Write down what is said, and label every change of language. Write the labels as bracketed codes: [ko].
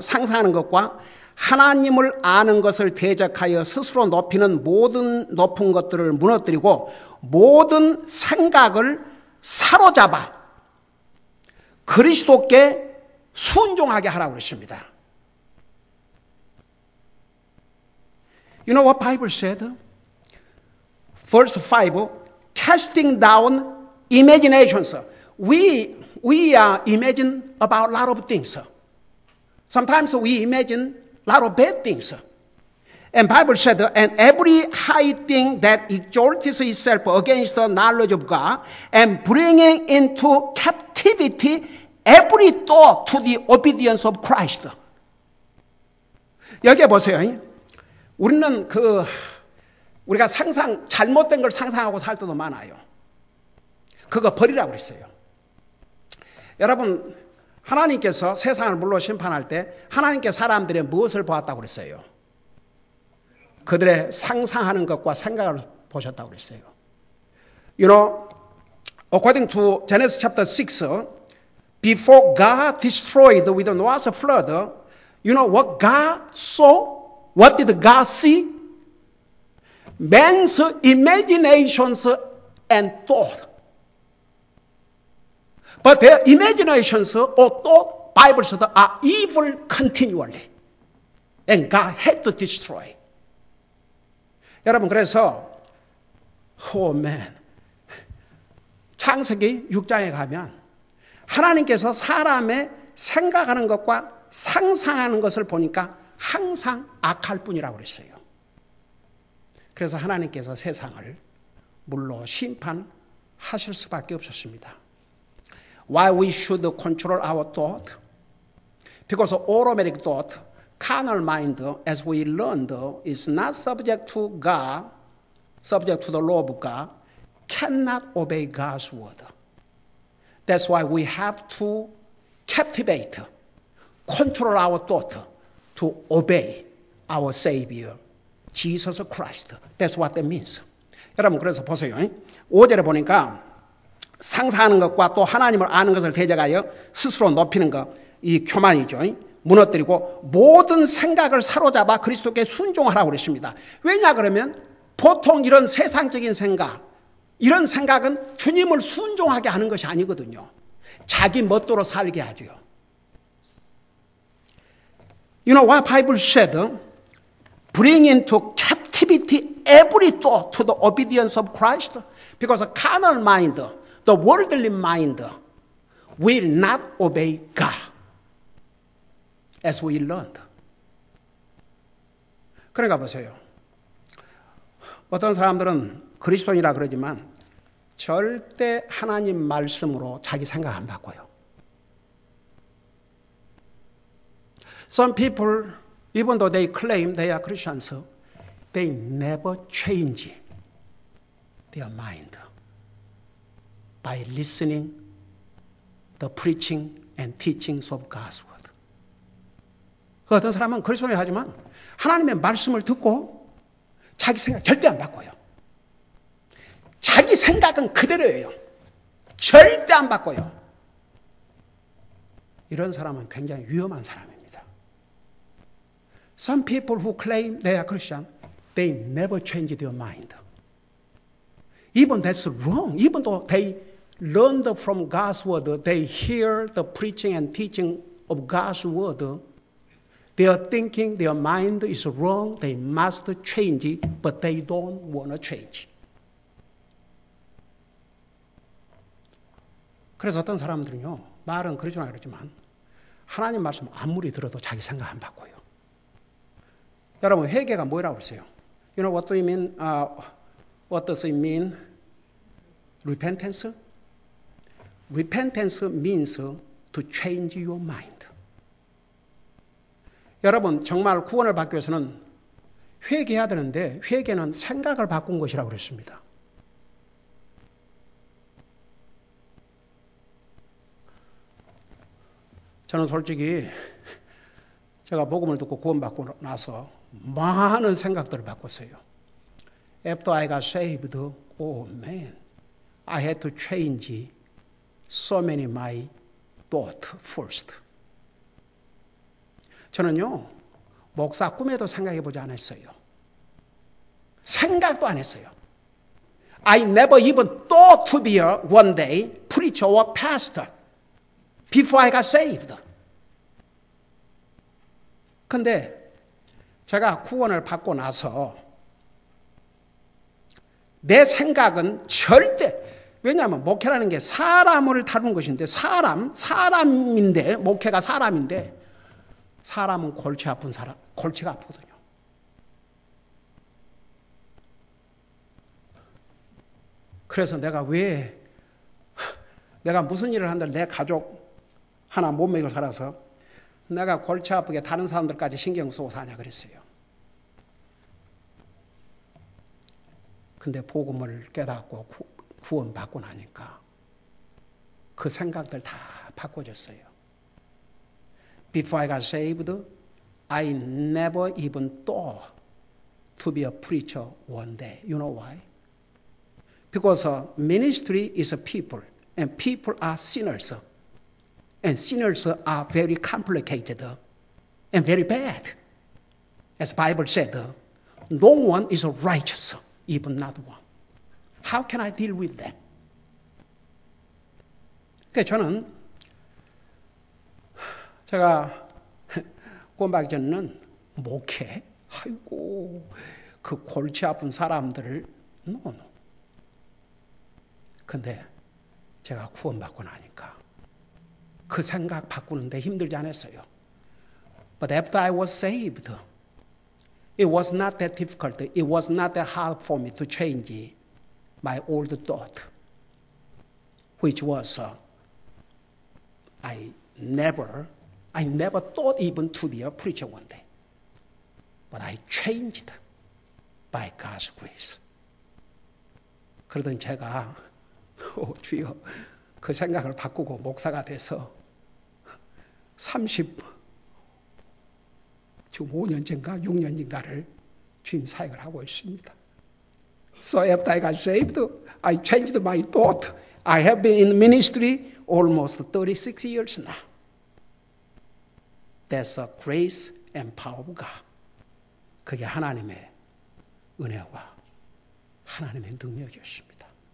[ko] 상상하는 것과 하나님을 아는 것을 대적하여 스스로 높이는 모든 높은 것들을 무너뜨리고 모든 생각을 사로잡아 그리스도께 순종하게 하라고 그러십니다. [en] You know what Bible said? Verse 5, casting down imaginations. We imagine about a lot of things. Sometimes we imagine a lot of bad things. And Bible said, and every high thing that exalts itself against the knowledge of God, and bringing into captivity every thought to the obedience of Christ. [ko] 여기 보세요. 우리는 우리가 잘못된 걸 상상하고 살 때도 많아요. 그거 버리라고 그랬어요. 여러분, 하나님께서 세상을 물로 심판할 때 하나님께 사람들의 무엇을 보았다고 그랬어요? 그들의 상상하는 것과 생각을 보셨다고 그랬어요. [en] You know, according to Genesis chapter 6, before God destroyed with Noah's flood, you know what God saw? What did God see? Man's imaginations and thought. But their imaginations or thought, Bible said, are evil continually. And God had to destroy. [ko] 여러분, 그래서, 창세기 6장에 가면 하나님께서 사람의 생각하는 것과 상상하는 것을 보니까 항상 악할 뿐이라고 그랬어요. 그래서 하나님께서 세상을 물로 심판하실 수밖에 없었습니다. [en] Why we should control our thought? Because automatic thought, carnal mind, as we learned, is not subject to God, subject to the law of God, cannot obey God's word. That's why we have to captivate, control our thought to obey our Savior, Jesus Christ. That's what that means. [ko] 여러분, 그래서 보세요. 5절에 보니까 상상하는 것과 또 하나님을 아는 것을 대적하여 스스로 높이는 것, 이 교만이죠. 무너뜨리고 모든 생각을 사로잡아 그리스도께 순종하라고 그랬습니다. 왜냐 그러면 보통 이런 세상적인 생각, 이런 생각은 주님을 순종하게 하는 것이 아니거든요. 자기 멋대로 살게 하죠. [en] You know what Bible said? Bring into captivity every thought to the obedience of Christ. Because a carnal mind, the worldly mind, will not obey God. As we learned. [ko] 그러니까 보세요. 어떤 사람들은 그리스도인이라 그러지만 절대 하나님 말씀으로 자기 생각 안 바꿔요. [en] Some people, even though they claim they are Christians, they never change their mind by listening the preaching and teachings of God's word. [ko] 그 어떤 사람은 그리스도인 하지만 하나님의 말씀을 듣고 자기 생각 절대 안 바꿔요. 자기 생각은 그대로예요. 절대 안 바꿔요. 이런 사람은 굉장히 위험한 사람입니다. [en] Some people who claim they are Christian, they never change their mind. Even that's wrong. Even though they learned from God's word, they hear the preaching and teaching of God's word, their thinking, their mind is wrong. They must change it, but they don't want to change. [ko] 그래서 어떤 사람들은요, 말은 그러지만 그러지만 하나님 말씀 아무리 들어도 자기 생각 안 바꿔요. 여러분, 회개가 뭐라고 그러세요? [en] You know what do you mean? What does it mean? Repentance? Repentance means to change your mind. [ko] 여러분, 정말 구원을 받기 위해서는 회개해야 되는데 회개는 생각을 바꾼 것이라고 그랬습니다. 저는 솔직히 제가 복음을 듣고 구원받고 나서 많은 생각들을 바꿨어요. [en] After I got saved, oh man, I had to change so many my thought first. [ko] 저는요, 목사 꿈에도 생각해보지 않았어요. 생각도 안 했어요. [en] I never even thought to be one day preacher or pastor before I got saved. [ko] 근데 제가 구원을 받고 나서 내 생각은 절대, 왜냐하면 목회라는 게 사람을 다루는 것인데 사람인데, 목회가 사람인데 사람은 골치 아픈 사람, 골치가 아프거든요. 그래서 내가 무슨 일을 한들 내 가족 하나 못 먹여 살아서 내가 골치 아프게 다른 사람들까지 신경 쓰고 사냐 그랬어요. 근데 복음을 깨닫고 구원받고 나니까 그 생각들 다 바꿔졌어요. [en] Before I got saved, I never even thought to be a preacher one day. You know why? Because ministry is a people, and people are sinners. And sinners are very complicated and very bad. As the Bible said, no one is righteous, even not one. How can I deal with them? [ko] 저는 제가 구원받기 전에는 목회, 아이고 그 골치 아픈 사람들을 노노. 근데 제가 구원받고 나니까 그 생각 바꾸는데 힘들지 않았어요. [en] But after I was saved, it was not that difficult. It was not that hard for me to change my old thought, which was I never thought even to be a preacher one day. But I changed by God's grace. [ko] 그러던 제가 주여 그 생각을 바꾸고 목사가 돼서 5년째인가 6년인가를 주임 사역을 하고 있습니다. [en] So after I got saved, I changed my thought. I have been in ministry almost 36 years now. That's a grace and power of God. [ko] 그게 하나님의 은혜와 하나님의 능력이었습니다.